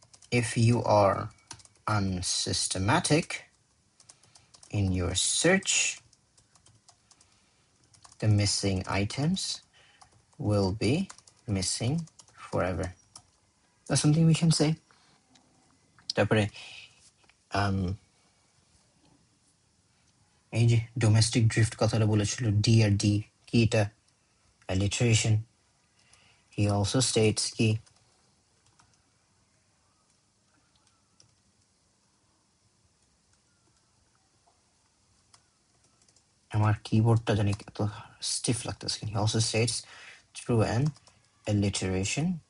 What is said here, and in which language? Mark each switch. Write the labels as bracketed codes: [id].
[en] If you are unsystematic in your search, the missing items will be missing forever. That's something we can say. [bn] তারপরে এই যে domestic drift কথাটা বলেছিল D আর D কি এটা alliteration. [en] He also states [bn] কি আমার কিবোর্ডটা জানি এত স্টিফ লাগতেছে [en] he also states through an alliteration